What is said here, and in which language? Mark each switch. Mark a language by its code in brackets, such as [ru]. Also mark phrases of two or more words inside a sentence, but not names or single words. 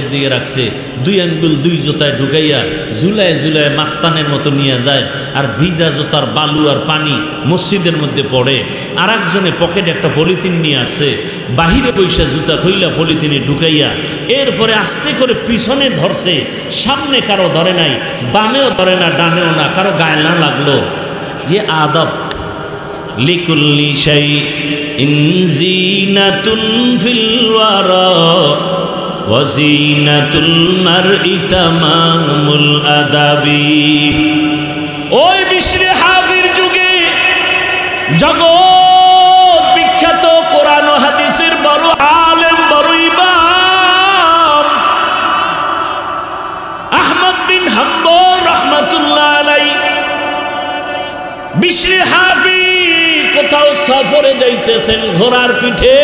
[bn] দিকে রাখছে দুই আঙ্গুল দুই জুতায় ঢুকাইয়া ঝুলায় ঝুলায় মাস্তানের মতো নিয়ে যায় আর ভিজা জুতার বালু আর পানি মসজিদের মধ্যে পড়ে আর একজনে পকেটে একটা পলিথিন নিয়ে আসছে বাহিরে বৈশা জুতা খুইলা পলিথিনে ঢুকাইয়া এরপরে আস্তে করে পিছনে ধরছে সামনে কারো ধরে নাই বামেও ধরে না ডানেও না কারো গায়ে না লাগলো [ar] الأدب لكل شيء زينة في الورى وزينة المرء تمام الأدب. [bn] ওই বিশরে হাফির যুগে জগৎ বিখ্যাত কোরআন ও হাদিসের বড় আলেম, বড় ইমাম আহমদ বিন হাম্বল রাহমাতুল্লাহ আলাইহি বিশরে হাফি কোথাও সফরে যাইতেছেন ঘোড়ার পিঠে।